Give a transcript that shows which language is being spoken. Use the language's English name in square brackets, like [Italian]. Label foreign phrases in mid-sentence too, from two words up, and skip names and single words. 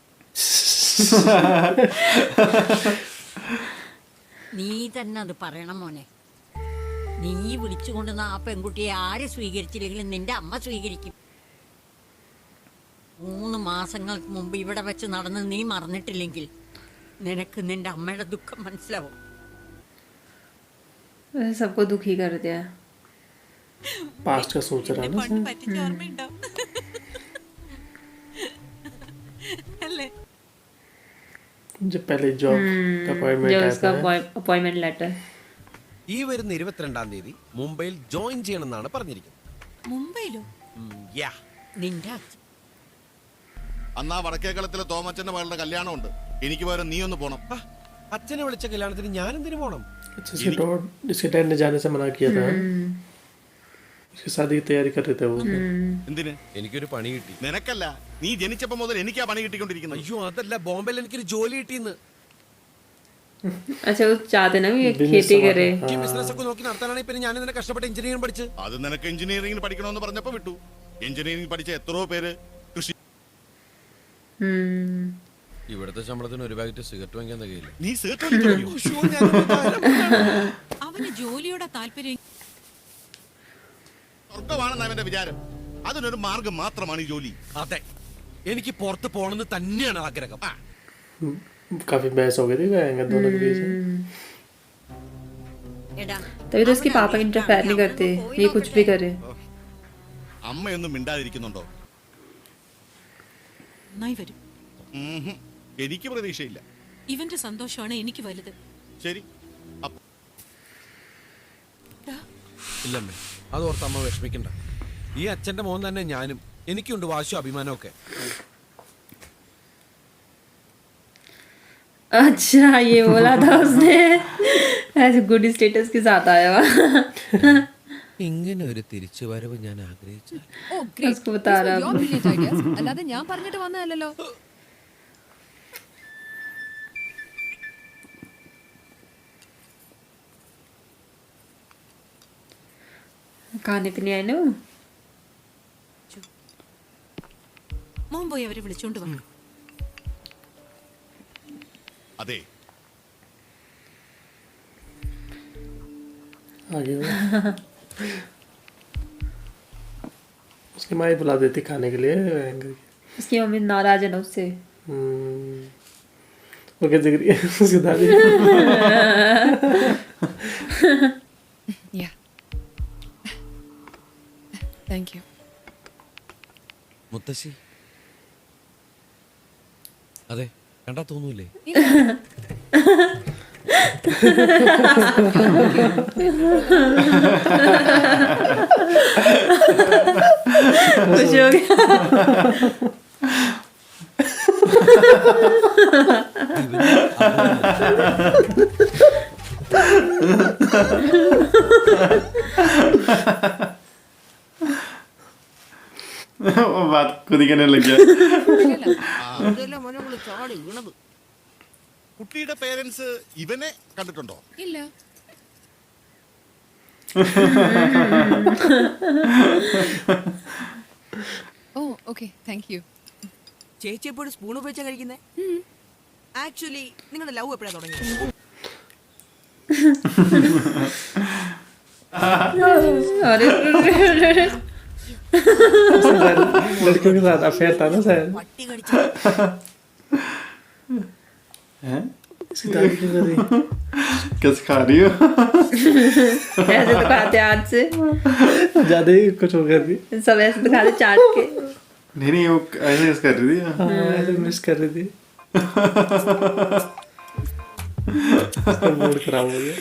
[Malayalam] നീ തന്നെ അത് പറയണം മോനെ. നീ വിളിച്ചുകൊണ്ടുവന്ന ആ പെൺകുട്ടിയെ ആര് സ്വീകരിച്ചില്ലെങ്കിലും നിന്റെ അമ്മ സ്വീകരിക്കും. 3 മാസങ്ങൾക്ക് മുമ്പ് ഇവിടെ വെച്ച് നടന്ന് നീ മറന്നിട്ടില്ലെങ്കിൽ നിനക്ക് നിന്റെ അമ്മയുടെ ദുഃഖം മനസ്സിലാവും. [Hindi] सबको दुखी कर दिया. पास्ट का सोच रहा है ना. [Malayalam] പണ്ട് പറ്റിച്ച ഓർമ്മയുണ്ടാവും അല്ലേ? [Hindi] जब पहले जॉब का अपॉइंटमेंट जो आया उसका था. [English] appointment letter. [Malayalam] ഈ വരുന്ന 22-ാം തീയതി മുംബൈയിൽ ജോയിൻ ചെയ്യണമെന്നാണ് പറഞ്ഞിരിക്കുന്നത്. മുംബൈയിലോ? നിന്റെ അച്ഛൻ അന്നാ വടക്കേക്കളത്തിലെ തോമച്ചന്റെ മകളുടെ കല്യാണമുണ്ട്. എനിക്ക് പകരം നീ ഒന്ന് പോണം. അച്ഛനെ വിളിച്ച കല്യാണത്തിന് ഞാൻ എന്തിനു പോണം? [Hindi] इसके डैड ने जाने से मना किया था. उसकी शादी की तैयारी कर रहे थे वो. [Malayalam] എന്തിന്? എനിക്കൊരു പണി കിട്ടി. നിനക്കല്ല, നീ ജനിച്ചപ്പോ മുതൽ എനിക്കാ പണി കിട്ടിക്കൊണ്ടിരിക്കുന്നത്. അയ്യോ അതല്ല, ബോംബെയിൽ എനിക്കൊരു ജോലി കിട്ടിയെന്ന്. [Hindi] अच्छा वो चाहते ना ये खेती करे. [Malayalam] ഈ ബിസിനസ് ഒക്കെ നോക്കി നടത്താനാണെങ്കിൽ പിന്നെ ഞാൻ ഇതിനെ കഷ്ടപ്പെട്ട് എഞ്ചിനീയറിംഗ് പഠിച്ച്. അത് നിനക്ക് എഞ്ചിനീയറിംഗിന് പഠിക്കണമെന്ന് പറഞ്ഞപ്പോ വിട്ടു. എഞ്ചിനീയറിംഗ് പഠിച്ച എത്രയോ പേര് കൃഷി. ഇവിടുത്തെ ശമ്പളത്തിന് ഒരു പാക്കറ്റ് സിഗരറ്റ് വാങ്ങിക്കാൻ തികയില്ല. നീ സിഗരറ്റ് അവന് ജോലിയോടെ താല്പര്യം. സ്വർഗമാണെന്ന് അവന്റെ വിചാരം. അതിനൊരു മാർഗം മാത്രമാണ് ഈ ജോലി. അതെ, എനിക്ക് പുറത്ത് പോകണമെന്ന് തന്നെയാണ് ആഗ്രഹം. [Hindi] काफी बहस हो गई थी दोनों के बीच. तभी तो उसके पापा इंटरफेयर नहीं करते. ये कुछ भी करे. [Malayalam] അമ്മയൊന്നും മിണ്ടാതിരിക്കുന്നുണ്ടോ? നന്നായി വരും. എനിക്ക് പ്രതീക്ഷയില്ല. ഇവന്റെ സന്തോഷമാണ് എനിക്ക് വലുത്. ശരി. ഇല്ലമ്മേ, അതോർത്ത് അമ്മ വിഷമിക്കണ്ട. ഈ അച്ഛന്റെ മോൻ തന്നെ ഞാനും. എനിക്കുണ്ട് വാശിയും അഭിമാനമൊക്കെ. [Hindi] अच्छा ये बोला था उसने. ऐसे [English] good status [Hindi] के साथ आया हुआ. [Malayalam] ഇങ്ങനെ ഒരു തിരിച്ചുവരവ് ഞാൻ ആഗ്രഹിച്ചു. [Hindi] उसको बता रहा हूँ. [Malayalam] അല്ലാതെ ഞാൻ പറഞ്ഞിട്ട് വന്നതല്ലോ. [Hindi] खाने पीने आए ना. [Malayalam] മോൻ പോയി അവരെ വിളിച്ചോണ്ട് വന്നു. അതെ, [Hindi] उसकी माँ ही बुला देती खाने के लिए. उसकी मम्मी नाराज है ना उससे. वो क्या जिक्र है उसकी दादी. [English] thank you. [Malayalam] മുത്തശ്ശി, അതെ കണ്ടാ തോന്നൂലേ? [Hindi] खुश हो गया। वो बात खुद ही कहने लग गया। [Malayalam] ചാടി വീണത്. കുട്ടിയുടെ പേരൻസ് ഇവനെ കണ്ടിട്ടുണ്ടോ? ഇല്ല. ഓ [English] okay thank you. [Malayalam] ചേച്ചി എപ്പോഴും സ്പൂൺ ഉപയോഗിച്ചാ കഴിക്കുന്നേ? ആക്ച്വലി നിങ്ങളുടെ ലവ് എപ്പോഴാ തുടങ്ങിയത്? [Hindi] लड़कियों के साथ अफेयर था ना शायद। [Malayalam] പട്ടി കടിച്ചു. [Hindi] हैं? सितारे क्यों कर रही? कैसे खा रही हो? ऐसे तो खाते हाथ से, ज्यादा ही कुछ हो कर रही। सब ऐसे तो खाते चाट के। नहीं वो ऐसे कैसे कर रही थी? हाँ ऐसे मिस कर रही थी। उसका मूड खराब हो गया।